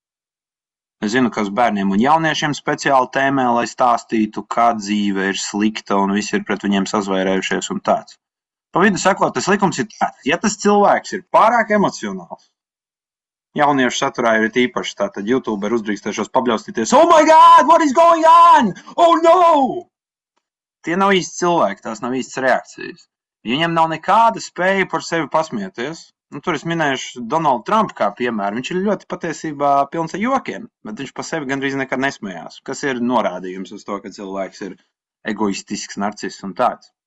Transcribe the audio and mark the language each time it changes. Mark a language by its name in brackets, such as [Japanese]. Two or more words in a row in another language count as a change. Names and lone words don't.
[Latvian] Es zinu, ka uz bērniem un jauniešiem speciāli tēmē, lai stāstītu, kā dzīve ir slikta un visi ir pret viņiem sazvairējušies un tāds. Pa vidu sakot, tas likums ir tāds. Ja tas cilvēks ir pārāk emocionāls, jauniešu saturā ir īpaši tātad YouTuber uzdrīkstēšos pabļaustīties. [English] Oh my God, what is going on? Oh no! [Latvian] Tie nav īsti cilvēki, tās nav īstas reakcijas. Viņiem nav nekāda spēja par sevi pasmieties. Nu, tur es minēšu Donaldu Trumpu kā piemēru. Viņš ir ļoti patiesībā pilns ar jokiem, bet viņš pa sevi gandrīz nekad nesmējās, kas ir norādījums uz to, ka cilvēks ir egoistisks, narciss un tāds.